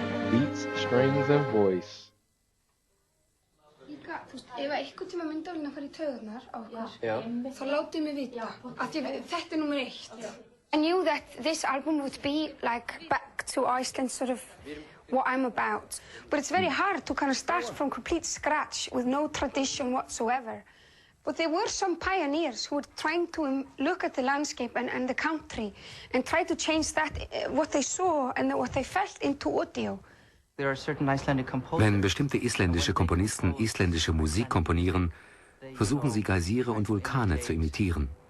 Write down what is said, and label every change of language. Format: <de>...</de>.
<en>Beats, strings, and voice.</en> <is>Líka, þú veist, ef einhvern tíma myndavélina fara í taugarnar á okkur, þá látið mig vita, af því þetta nummer 1.</is> <en>I knew that this album would be like back to Iceland, sort of what I'm about. But it's very hard to kind of start from complete scratch with no tradition whatsoever. But there were some pioneers who were trying to look at the landscape and the country and try to change that, what they saw and what they felt into audio.</en> <de>Wenn bestimmte isländische Komponisten isländische Musik komponieren, versuchen sie Geysire und Vulkane zu imitieren.</de>